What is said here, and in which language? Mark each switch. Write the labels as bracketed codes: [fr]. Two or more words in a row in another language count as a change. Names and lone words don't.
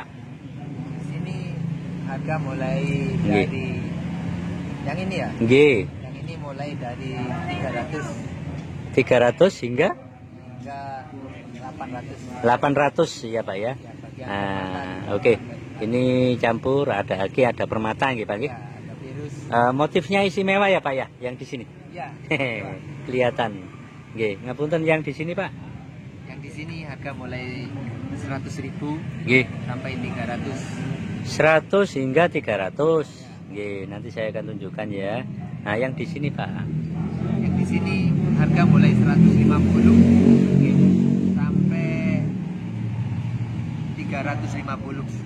[id] Di sini harga mulai dari yang ini ya. Nggih. Yang ini mulai dari 300 hingga 800 ya Pak ya. Nah, oke. Ini campur, ada aki, ada permata nggih Pak nggih. Ya, ada virus. Motifnya istimewa ya Pak ya, yang di sini. Ya. Kelihatan. [jv] Nggih, ngapunten [id] yang di sini Pak. Yang di sini harga mulai 100.000 Nggih. sampai 300. 100 hingga 300. Nggih, nanti saya akan tunjukkan ya. Nah, yang di sini Pak. Yang di sini harga mulai 150 sampai 350.